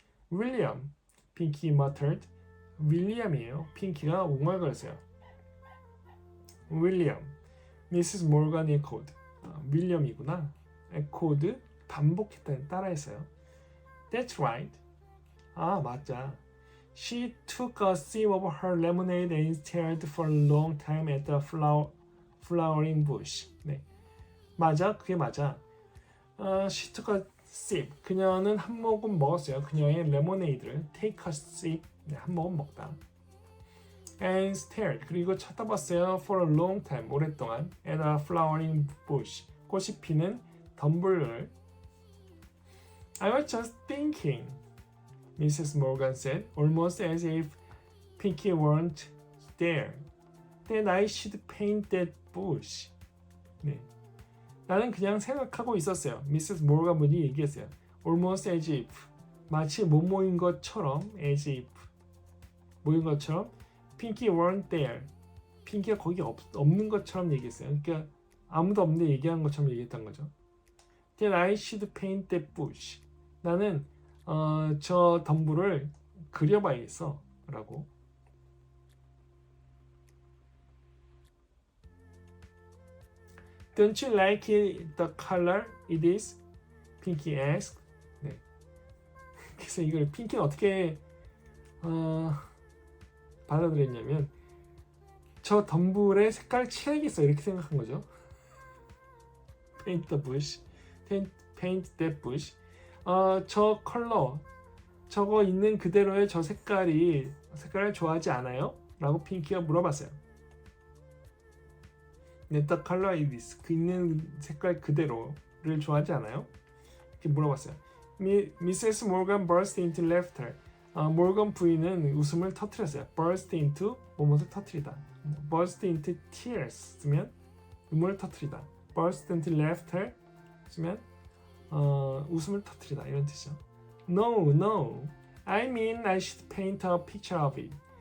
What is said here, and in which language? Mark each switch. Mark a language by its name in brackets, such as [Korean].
[Korean] 윌리엄, 핑키 muttered. 윌리엄이에요. 핑키가 웅얼거렸어요. 윌리엄, 미시스 모건 echoed. 윌리엄이구나. echoed, 반복했다, 따라했어요. [English] That's right. [Korean] 맞자. [English] She took a sip of her lemonade and stared for a long time at the flowering bush. [Korean] 네. 맞아, 그게 맞아. [English] She took a sip. [Korean] 그녀는 한 모금 먹었어요. 그녀의 레모네이드를 [English] take a sip. [Korean] 네, 한 모금 먹다. [English] And stared. [Korean] 그리고 쳐다봤어요. [English] For a long time. [Korean] 오랫동안. [English] At a flowering bush. [Korean] 꽃이 피는 덤불을. [English] I was just thinking. Mrs. Morgan said, almost as if Pinky weren't there. That I should paint that bush. [Korean] 네. 나는 그냥 생각하고 있었어요. 미세스 모건 분이 얘기했어요. [English] Almost as if. [Korean] 마치 못 모인 것처럼. [English] As if. [Korean] 모인 것처럼. [English] Pinky weren't there. [Korean] 핑키가 거기 없는 것처럼 얘기했어요. 그러니까 아무도 없는데 얘기한 것처럼 얘기했던 거죠. [English] That I should paint that bush. [Korean] 나는 저 덤불을 그려봐야겠어 라고. [English] Don't you like it, the color it is? Pinky asked. [Korean] 네. 그래서 이걸 핑키는 어떻게 받아들였냐면 저 덤불의 색깔 칠해야겠어 이렇게 생각한 거죠. [English] Paint the bush. Paint that bush. [Korean] 저 컬러, 저거 있는 그대로의 저 색깔을 좋아하지 않아요? 라고 핑키가 물어봤어요. [English] The color is [Korean] 그 있는 색깔 그대로를 좋아하지 않아요? 이렇게 물어봤어요. Mrs. [English] Morgan burst into laughter. [Korean] 모건 부인은 웃음을 터뜨렸어요. [English] Burst into [Korean] 뭐뭇을 터뜨리다. [English] Burst into tears [Korean] 쓰면 눈물을 터뜨리다. [English] Burst into laughter [Korean] 쓰면 웃음을 터뜨리다 이런 뜻이죠. [English] No. I mean I should paint a picture of it.